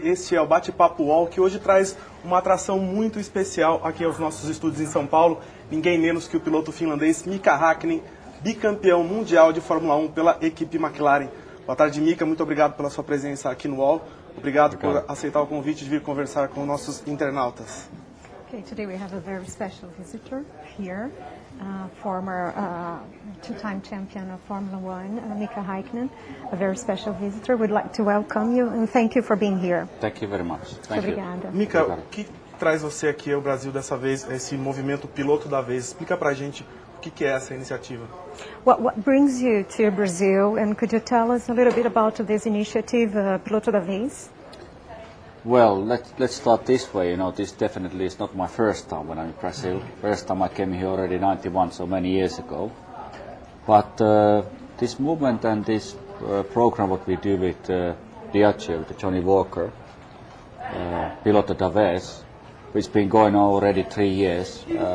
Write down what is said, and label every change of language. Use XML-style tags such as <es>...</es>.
<pt>Este é o Bate-papo UOL, que hoje traz uma atração muito especial aqui aos nossos estúdios em São Paulo. Ninguém menos que o piloto finlandês Mika Häkkinen, bicampeão mundial de Fórmula 1 pela equipe McLaren. Boa tarde, Mika. Muito obrigado pela sua presença aqui no UOL. Obrigado por aceitar o convite de vir conversar com nossos internautas.</pt> <en>Okay, today we have a very special visitor here, former two-time champion of Formula 1, Mika Häkkinen, a very special visitor. We'd like to welcome you and thank you for being here. Thank you very much. Thank</en> <pt>Obrigada. Mika, o que traz você aqui ao Brasil dessa vez, esse movimento Piloto da Vez? Explica pra gente o que é essa iniciativa.</pt> <en>What brings you to Brazil, and could you tell us a little bit about this initiative, Piloto da Vez? Well, let's start this way. You know, this definitely is not my first time when I'm in Brazil. First time I came here already 91, so many years ago. But this movement and this program, what we do with Diageo, with Johnny Walker, Piloto da Vez, which has been going on already 3 years.</en>